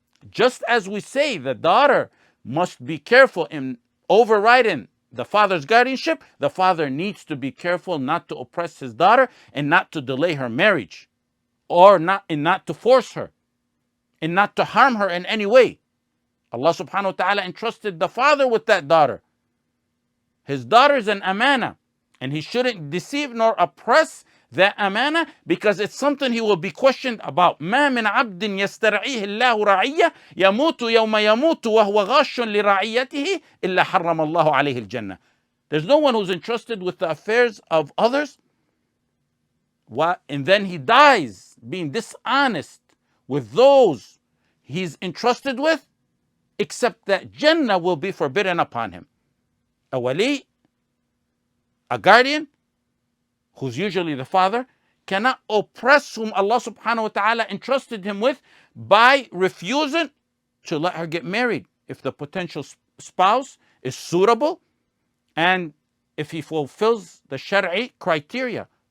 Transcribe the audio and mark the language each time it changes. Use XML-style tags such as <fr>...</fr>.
<en>Just as we say the daughter must be careful in overriding the father's guardianship, the father needs to be careful not to oppress his daughter and not to delay her marriage, or not to force her and not to harm her in any way. Allah subhanahu wa ta'ala entrusted the father with that daughter. His daughter is an amana, and he shouldn't deceive nor oppress that amana, because it's something he will be questioned about.</en> <ar>ما من عبد يسترعيه الله رعية يموت يوم يموت وهو غاش لرعيته إلا حرم الله عليه الجنة.</ar> <en>There's no one who's entrusted with the affairs of others, and then he dies being dishonest with those he's entrusted with, except that Jannah will be forbidden upon him. A wali, a guardian, who's usually the father, cannot oppress whom Allah subhanahu wa ta'ala entrusted him with by refusing to let her get married if the potential spouse is suitable and if he fulfills the Shari'i criteria.</en>